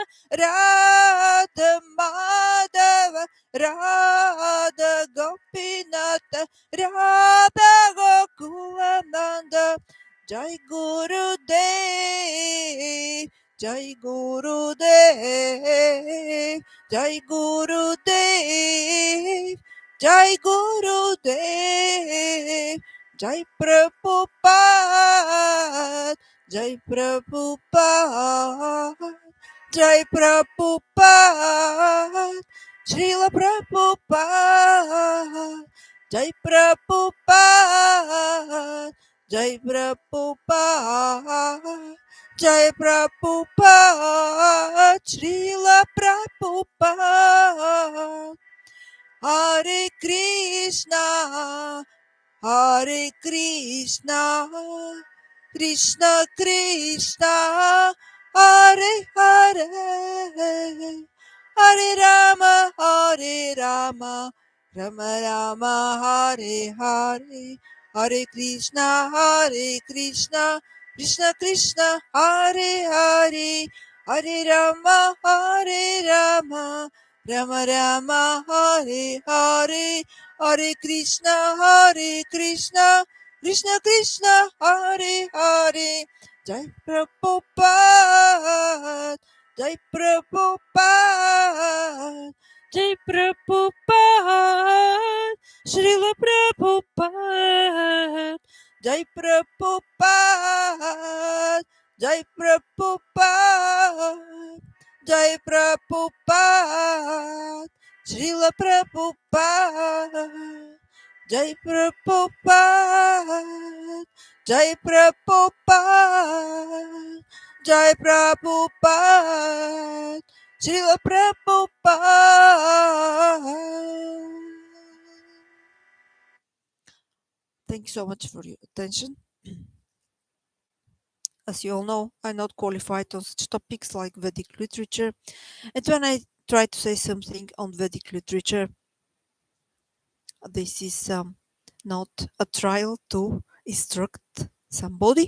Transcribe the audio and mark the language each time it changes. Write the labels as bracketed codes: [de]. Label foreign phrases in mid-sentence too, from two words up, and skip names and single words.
[sa] Radha Madhava Radha Gopinath Radha Gokulananda Jai Guru Dev Jai Guru Dev Jai Guru Dev Jai Guru Dev Jai Prabhupada Jai Prabhupada Jai Prabhupada Srila Prabhupada Jai Prabhupada Jai Prabhupada Jai Prabhupada Srila Prabhupada Hare Krishna Hare Krishna, Krishna Krishna, Hare Hare, Hare Rama, Hare Rama, Rama Rama, Hare Hare, Hare Krishna, Krishna Krishna, Hare Hare, Hare Rama, Hare Rama, Rama Rama, Hare Hare, Hare Krishna, Krishna Krishna, Hare Hare. Jai Prabhupada, Jai Prabhupada, Jai Prabhupada, Srila Prabhupada, Jai Prabhupada, Jai Prabhupada, Jai Prabhupada, Srila Prabhupada, Jai Prabhupada, Jai Prabhupada, Jai Prabhupada, Srila Prabhupada. [en] Thank you so much for your attention. As you all know, I'm not qualified on such topics like Vedic literature, and when I try to say something on Vedic literature, this is not a trial to instruct somebody.